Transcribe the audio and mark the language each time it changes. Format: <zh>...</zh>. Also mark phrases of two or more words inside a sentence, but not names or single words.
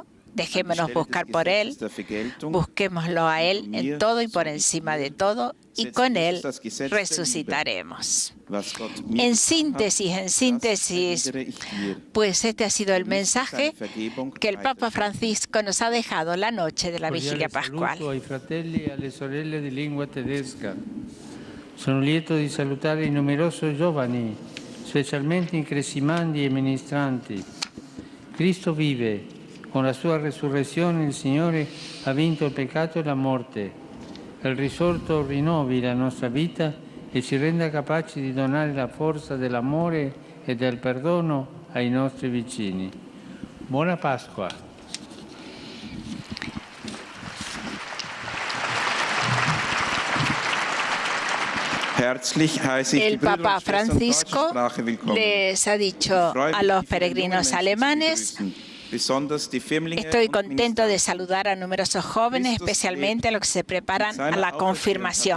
<es>Dejémonos buscar por Él, busquémoslo a Él en todo y por encima de todo, y con Él resucitaremos. En síntesis, pues este ha sido el mensaje que el Papa Francisco nos ha dejado la noche de la vigilia pascual.</es> <it>Sono lieto di salutare i numerosi giovani, specialmente incresimandi e ministranti. Cristo vive. Con la sua resurrezione il Signore ha vinto il peccato e la morte. Il risorto rinnovi la nostra vita e ci renda capaci di donare la forza dell'amore e del perdono ai nostri vicini. Buona Pasqua!</it> <es>El Papa Francisco les ha dicho a los peregrinos alemanes: estoy contento de saludar a numerosos jóvenes, especialmente a los que se preparan a la confirmación.</es>